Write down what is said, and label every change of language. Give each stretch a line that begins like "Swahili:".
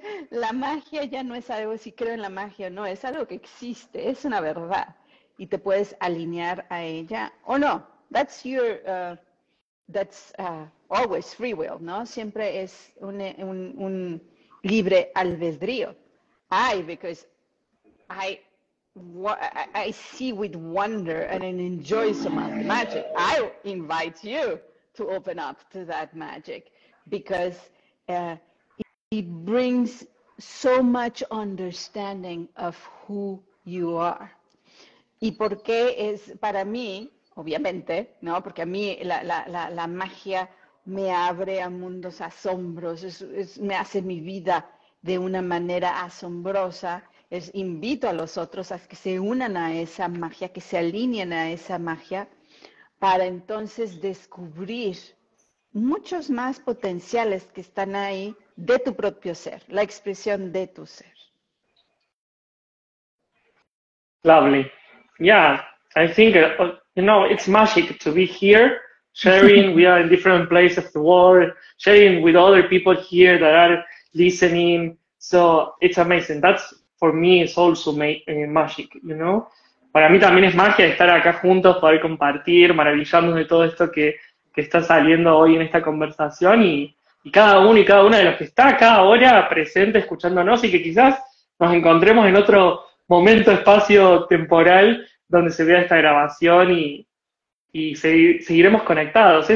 Spanish: La magia ya no es algo, si creo en la magia o no, es algo que existe, es una verdad. Y te puedes alinear a ella o no.
English: That's always free will,
Spanish: ¿no? Siempre es un libre albedrío.
English: Because I see with wonder and enjoy some of the magic. I invite you to open up to that magic because it brings so much understanding of who you are.
Spanish: Y por qué es para mí, obviamente, ¿no? Porque a mí la magia me abre a mundos asombrosos, me hace mi vida de una manera asombrosa. Invito a los otros a que se unan a esa magia, que se alineen a esa magia, para entonces descubrir muchos más potenciales que están ahí de tu propio ser, la expresión de tu ser.
English: Lovely. Yeah, I think, it's magic to be here, sharing. We are in different places of the world, sharing with other people here that are listening. So it's amazing. That's, for me, is also magic,
Spanish: Para mí también es magia estar acá juntos, poder compartir, maravillarnos de todo esto que está saliendo hoy en esta conversación y cada uno y cada una de los que está acá ahora presente escuchándonos y que quizás nos encontremos en otro momento, espacio temporal donde se vea esta grabación y seguiremos conectados.